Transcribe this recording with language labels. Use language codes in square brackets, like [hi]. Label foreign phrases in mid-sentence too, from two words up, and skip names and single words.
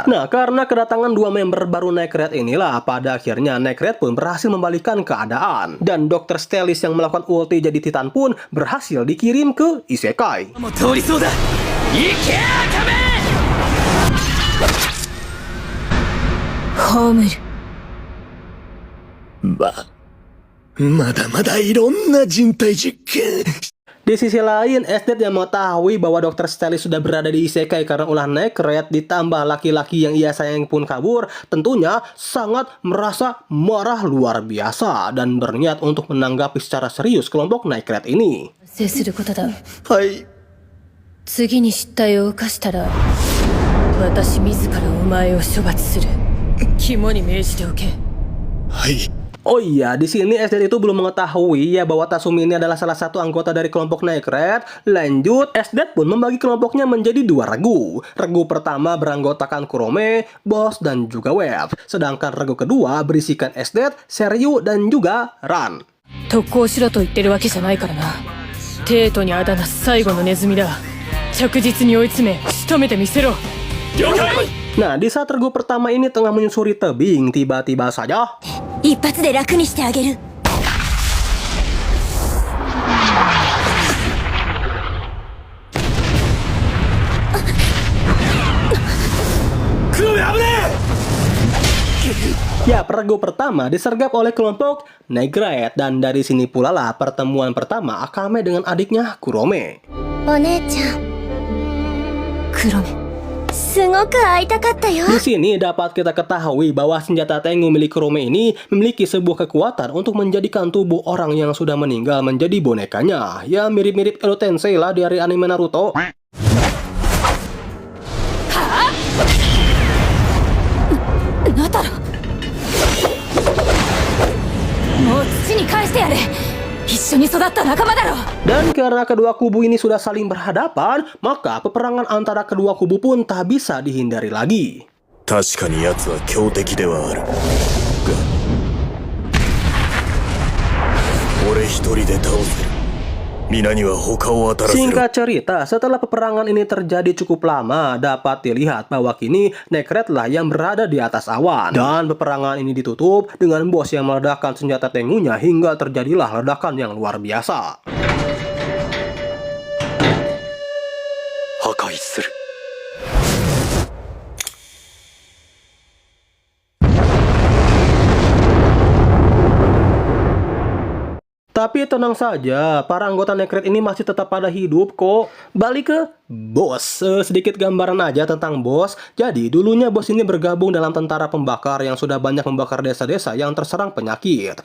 [id] Nah, karena kedatangan dua member baru Necret inilah, pada akhirnya Necret pun berhasil membalikkan keadaan. Dan Dr. Stelis yang melakukan ulti jadi Titan pun berhasil dikirim ke Isekai. Homer. [ja] まだまだいろんな人体実験 [id] Di sisi lain, Esdet yang mengetahui bahwa Dr. Stelis sudah berada di Isekai karena ulah Necret ditambah laki-laki yang ia sayang pun kabur, tentunya sangat merasa marah luar biasa dan berniat untuk menanggapi secara serius kelompok Necret ini. [ja] はい。次に失態を犯したら私自らお前を処罰する。肝に銘じておけ。はい。 [id] Oh iya, di sini Esdet itu belum mengetahui ya bahwa Tatsumi ini adalah salah satu anggota dari kelompok Necret. Lanjut, Esdet pun membagi kelompoknya menjadi dua regu. Regu pertama beranggotakan Kurome, Boss, dan juga Wave. Sedangkan regu kedua berisikan Esdet, Seryu, dan juga Ran. [ja] 特攻しろと言ってるわけじゃないからな。帝都にあだな最後のネズミだ。着実に追い詰め仕留めてみせろ。了解。 [id] Nah, di saat regu pertama ini tengah menyusuri tebing, tiba-tiba saja [ja] 一発で楽にしてあげる。 [id] ya, regu pertama disergap oleh kelompok Necret dan dari sini pula lah pertemuan pertama Akame dengan adiknya Kurome. [ja] お姉ちゃん、黒目。すごく会いたかったよ。 [id] Di sini dapat kita ketahui bahwa senjata Tengu milik Kurome ini memiliki sebuah kekuatan untuk menjadikan tubuh orang yang sudah meninggal menjadi bonekanya. Ya, mirip-mirip Edo Tensei lah dari anime Naruto. [ja] ナタラ。もう土に返してやれ。一緒に育った仲間だろ。 [id] Dan karena kedua kubu ini sudah saling berhadapan, maka peperangan antara kedua kubu pun tak bisa dihindari lagi. [ja] 確かに奴は強敵ではあるが俺一人で倒せる皆には他を当たらせる [id] Singkat cerita, setelah peperangan ini terjadi cukup lama, dapat dilihat bahwa kini Necret lah yang berada di atas awan. Dan peperangan ini ditutup dengan bos yang meledakkan senjata Tengunya hingga terjadilah ledakan yang luar biasa. [ja] 破壊する [id] Tapi tenang saja, para anggota Necret ini masih tetap pada hidup kok. Balik ke Boss. Sedikit gambaran aja tentang Boss. Jadi dulunya Boss ini bergabung dalam tentara pembakar yang sudah banyak membakar desa-desa yang terserang penyakit.